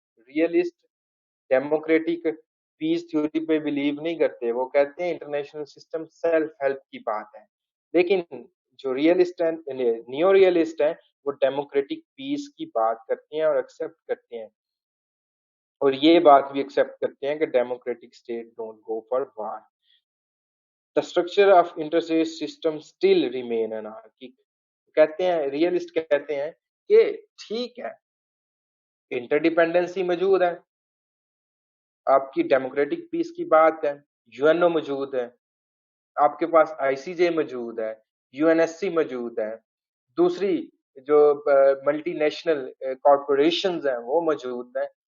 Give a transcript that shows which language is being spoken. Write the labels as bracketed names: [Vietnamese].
[Urdu] Realist democratic پیس theory پہ blue نہیں کرتے، وہ کہتے ہیں انٹرنیشنل سسٹم سیلف ہیلپ کی بات ہے. لیکن جو ریئلسٹ ہیں، نیو ریئلسٹ ہیں، وہ ڈیموکریٹک پیس کی بات کرتے ہیں اور ایکسپٹ کرتے ہیں، اور یہ بات بھی ایکسپٹ کرتے ہیں کہ [English] Democratic state don't go for war. The structure of interstate system still remain anarchic. [Urdu] کہتے ہیں ریئلسٹ کہتے ہیں کہ ٹھیک ہے انٹر ڈیپینڈنسی موجود ہے، آپ کی ڈیموکریٹک پیس کی بات ہے، یو این او موجود ہے، آپ کے پاس آئی سی جے موجود ہے، یو این ایس سی موجود ہے، دوسری جو ملٹی نیشنل کارپوریشنز ہیں وہ موجود ہیں،